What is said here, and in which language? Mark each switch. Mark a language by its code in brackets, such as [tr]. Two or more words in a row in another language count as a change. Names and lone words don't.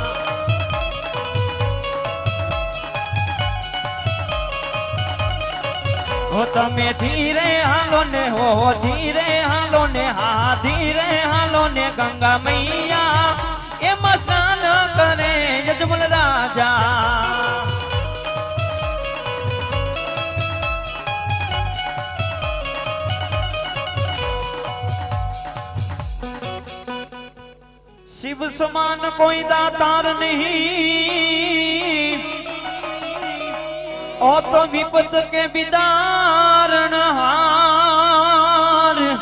[gu] હો તમે ધીરે હાલો ને, હો ધીરે હાલો ને, હા ધીરે હાલો ને, ગંગા મૈયા એમાં સ્નાન કરે યજમલ રાજા. [hi] शिव समान कोई दातार नहीं, ओ तो विपद के विदारण हार।